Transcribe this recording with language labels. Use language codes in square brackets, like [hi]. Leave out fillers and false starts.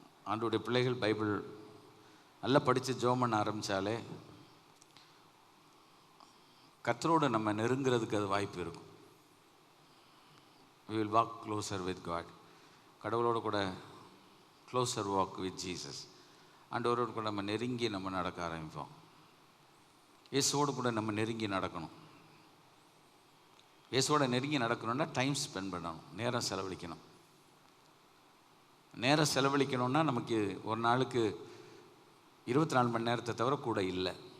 [ta] ஆண்டவருடைய பிள்ளைகள் பைபிள் நல்லா படித்து ஜெபம் பண்ண ஆரம்பித்தாலே கர்த்தரோடு நம்ம நெருங்கிறதுக்கு அது வாய்ப்பு இருக்கும். [en] we will walk closer with God. [ta] கடவுளோடு கூட [en] closer walk with Jesus. [ta] ஆண்டவரோடு கூட நம்ம நெருங்கி நம்ம நடக்க ஆரம்பிப்போம். இயேசுவோடு கூட நம்ம நெருங்கி நடக்கணும். இயேசுவோட நெருங்கி நடக்கணும்னா [en] time spend [ta] பண்ணணும், நேரம் செலவழிக்கணும். நேரம் செலவழிக்கணும்னா நமக்கு ஒரு நாளுக்கு 24 மணி நேரத்தை தவிர கூட இல்லை.